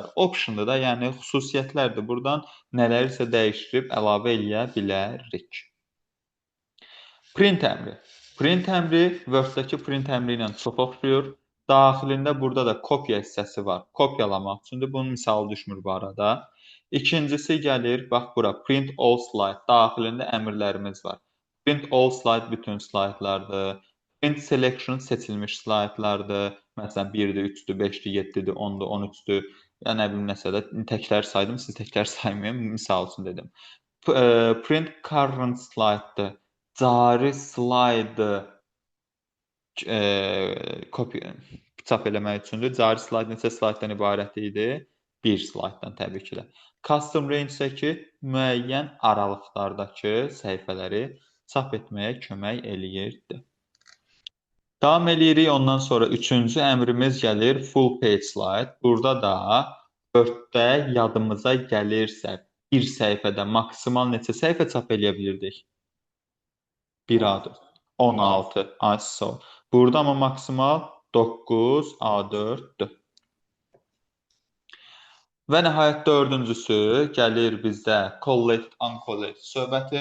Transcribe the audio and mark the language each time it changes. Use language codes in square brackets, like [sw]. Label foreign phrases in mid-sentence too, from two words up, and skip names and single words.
[az] Optiondur da, yəni xüsusiyyətlərdir. Burdan nələrsə dəyişdirib əlavə eləyə bilərik. Print əmri. Print əmri Word-dakı print əmri ilə çox oxşuyur. Daxilində burada da kopya hissəsi var. Kopyalamaq üçündür. Bunun misalı düşmür bu arada. İkincisi gəlir, bax bura, [en] print all slide. [az] Daxilində əmrlərimiz var. [en] Print all slide [az] bütün slaydlardır. [en] Print selection [az] seçilmiş slaydlardır. Məsələn, 1-dir, 3-dür, 5-dir, 7-dir, 10-dur, 13-dür. Ya nə bilim nəsə də təkrar saydım, siz təkrar saymayın, misal üçün dedim. [en] Print current slide-dır. [az] Cari slaydı çap eləmək üçündür. Cari slayd neçə slayddan ibarət idi? Bir slayddan təbii ki də. [en] Custom range- [az] dəki müəyyən aralıqlardakı səhifələri çap etməyə kömək eləyirdi. Davam eləyirik. Ondan sonra üçüncü əmrimiz gəlir [en] full page slide. [az] Burada da Word-də yadımıza gəlirsə bir səhifədə maksimal neçə səhifə çap eləyə bilirdik? 1 A4. 16 A4. Burada amma maksimal 9 A4-dür. Və nəhayət dördüncüsü gəlir bizdə [en] collect, uncollect [az] söhbəti.